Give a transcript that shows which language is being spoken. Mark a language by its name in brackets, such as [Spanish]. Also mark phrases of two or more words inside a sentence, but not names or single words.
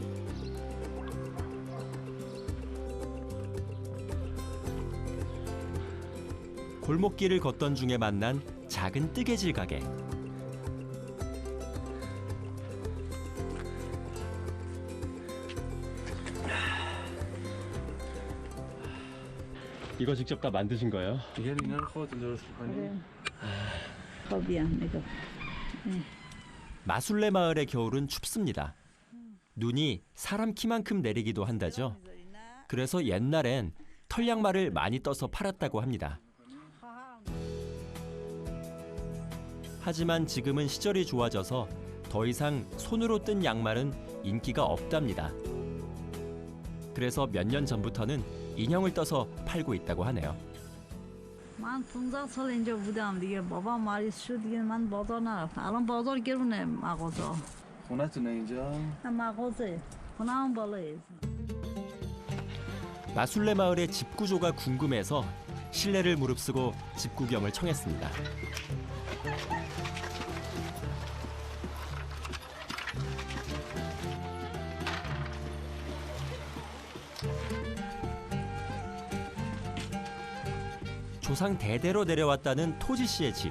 [Korean] 골목길을 걷던 중에 만난 작은 뜨개질 가게. 이거 직접 다 만드신 거예요? [Persian] دیگه اینا رو خودتون درست می‌کنی؟ خب نگاه. [Korean] 마술레 마을의 겨울은 춥습니다. 눈이 사람 키만큼 내리기도 한다죠. 그래서 옛날엔 털양말을 많이 떠서 팔았다고 합니다. 하지만 지금은 시절이 좋아져서 더 이상 손으로 뜬 양말은 인기가 없답니다. 그래서 몇 년 전부터는 인형을 떠서 팔고 있다고 하네요. [Persian] من 15 سال اینجا بودم دیگه. بابا مریض شد دیگه من بازار نرفتم. الان بازار گرونه مغازه. خونتونه اینجا؟ نه مغازه. خونه‌ام بالایه. [Korean] 마술레 마을의 집 구조가 궁금해서 실내를 무릅쓰고 집 구경을 청했습니다. 조상 대대로 내려왔다는 토지 씨의 집.